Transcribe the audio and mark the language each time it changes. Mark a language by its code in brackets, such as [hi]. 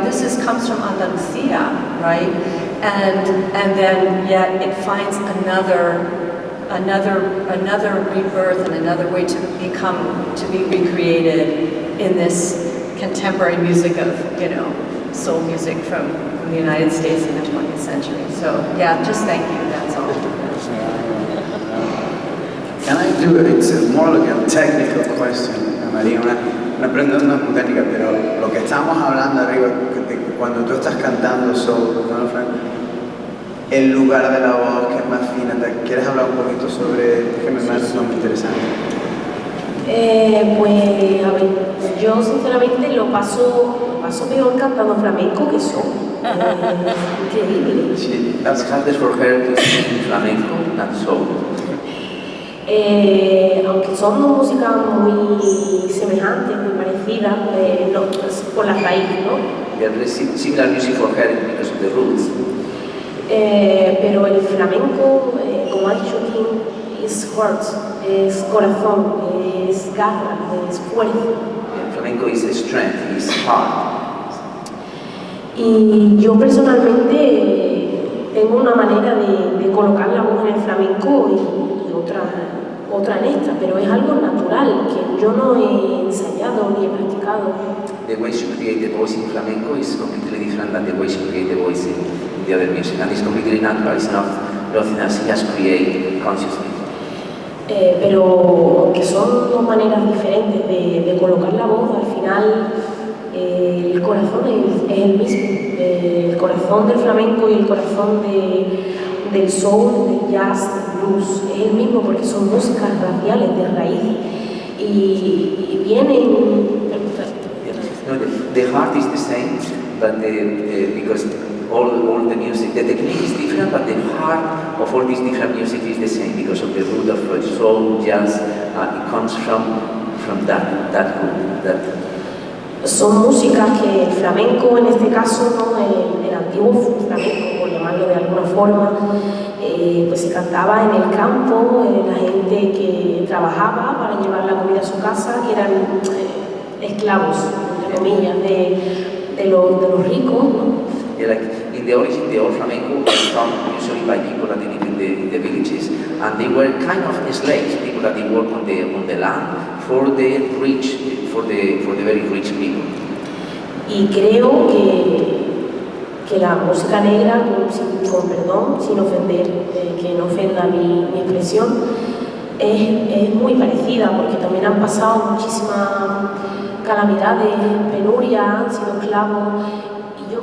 [en] This comes from Andalusia, right? And then yet it finds another rebirth and another way to be recreated in this contemporary music of, you know, soul music from the United States in the 20th century. So yeah, just thank you, that's all. Can I do it? It's more like a technical question, [es] María, una pregunta no es muy técnica, pero lo que estamos hablando arriba, cuando tú estás cantando soul, ¿no, Frank? El lugar de la voz que es más fina, ¿quieres hablar un poquito sobre que me parece muy interesante? Pues a ver, yo sinceramente lo paso peor cantando flamenco que soul. Increíble. [en] She, that's hardest for her to sing flamenco than soul. [es] Aunque son dos músicas muy semejantes, muy parecidas, no, por la raíz, ¿no? [en] They are similar music for her because of the roots. [es] Pero el flamenco, como ha dicho Tim, es heart, es corazón, es garra, es fuerza. [en] And flamenco is strength, is heart. [es] Y yo personalmente tengo una manera de colocar la voz en el flamenco y otra en esta, pero es algo natural que yo no he ensayado ni he practicado. [en] The way she create the voice in flamenco is completely different than the way she create the voice in the other music, and it's completely natural. It's not nothing that she has created consciously. [es] Pero que son dos maneras diferentes de colocar la voz, al final el corazón es el mismo. El corazón del flamenco y el corazón del soul, del jazz, del blues, es el mismo porque son músicas raciales de raíz y vienen... [en] No, the heart is the same, but because all the music, the technique is different, but the heart of all this different music is the same because of the root of soul, jazz. It comes from that root. [es] Son músicas que el flamenco, en este caso, ¿no? el antiguo flamenco, por llamarlo de alguna forma, pues se cantaba en el campo, la gente que trabajaba para llevar la comida a su casa, que eran esclavos, entre comillas, de los ricos, ¿no? [en] Yeah, like in the origin, the old flamenco was sung usually by people that live in the villages, and they were kind of slaves, people that they work on the land for the rich, for the very rich people. [es] Y creo que la música negra, con perdón, sin ofender, que no ofenda mi expresión, es muy parecida porque también han pasado muchísimas calamidades, penurias, han sido esclavos. Y yo